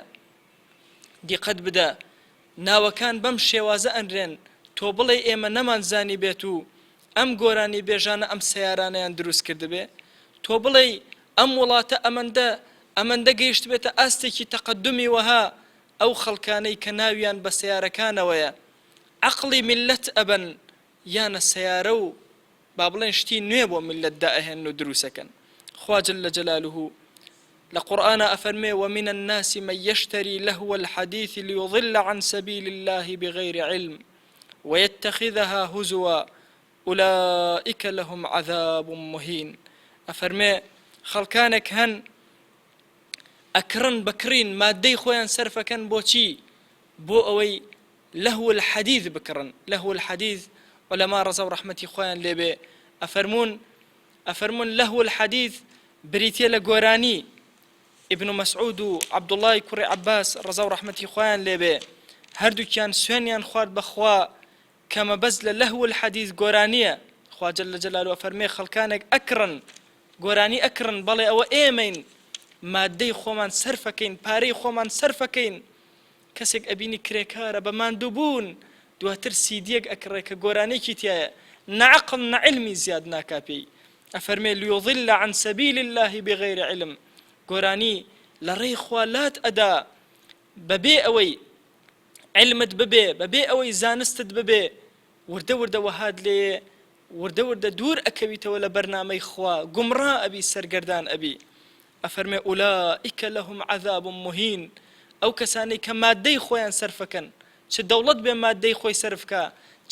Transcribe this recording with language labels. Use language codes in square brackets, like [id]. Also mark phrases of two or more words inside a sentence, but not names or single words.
[ckb] دیقەت بدە ناوەکان بەم شێوازە ئەنرێن، تۆ بڵێ ئێمە نەمانزانی بێت و ئەم گۆرانی بێژانە ئەم سەیارانەیان دروست کردبێ، تۆ بڵێ ئەم وڵاتە ئەمەندە گەیشت بێتە ئاستێکی تەقەدمی وەها ئەو خەڵکانەی کە ناویان بە سەیارەکانەوەیە. عەقڵی میلەت ئەبەن یانە سەیارە و با بڵێن شتی نوێ بۆ میلەتدا ئەهێن و دروسەکەن. [ar] خوا جەلە جەلالوهو [ckb] لە قورئانە ئەفەرمێ [ar] ومن الناس من يشتري لهو الحديث ليضل عن سبيل الله بغير علم ويتخذها هزوا أولئك لهم عذاب مهين. [ckb] ئەفەرمێ خەڵکانێک هەن ئەکڕن بکڕین مادەی خۆیان سەرفەکەن بۆچی؟ بۆ ئەوەی [ar] لهو الحديث [ckb] بکڕن. [ar] لهو الحديث [ckb] ولما ڕەزا و ڕەحمەتی خۆیان لێبێ ئەفەرمون [ar] لهو الحديث [ckb] بریتێ لە گۆرانی. ابن مسعود و عەبدوڵڵای کوڕی عەباس ڕەزا و ڕەحمەتی خۆیان لێبێ هەردووکیان سوێنیان خوارد بەخوا کەمە بەس لە [ar] لهو الحديث [ckb] گۆرانیە. خوا [ar] جەلە جەلالوهو [ckb] ئەفەرمێ خەڵکانێک ئەکڕن گۆرانی ئەکڕن بەڵێ ئەوە ئێمەین مادەی خۆمان سەرفەکەین پارەی خۆمان سەرفەکەین کەسێک ئەبینی کرێکارە بە ماندووبوون دواتر سیدیەک ئەکڕێ کە گۆرانێکی تایە نەعەقڵ نەعیلمی زیاد ناکا پێی ئەفەرمێ [ar] لیوضل عن سەبیل الله بغیر علم [ckb] گۆرانی لە ڕێی خوا لات ئەدا بەبێ ئەوەی علمت ببێ بەبێ ئەوەی زانستت ببێ وردە وردە وەهات لێ وردە وردە دوور ئەکەویتەوە لە بەرنامەی خوا گومڕا ئەبی سەرگەردان ئەبی ئەفەرمێ [ar] ئولائیکە لەهم عەذاب مهین [ckb] ئەو کەسانەی کە مادەی خۆیان سەرفەکەن چ دەوڵەت بێ مادەی خۆی سەرفکە چ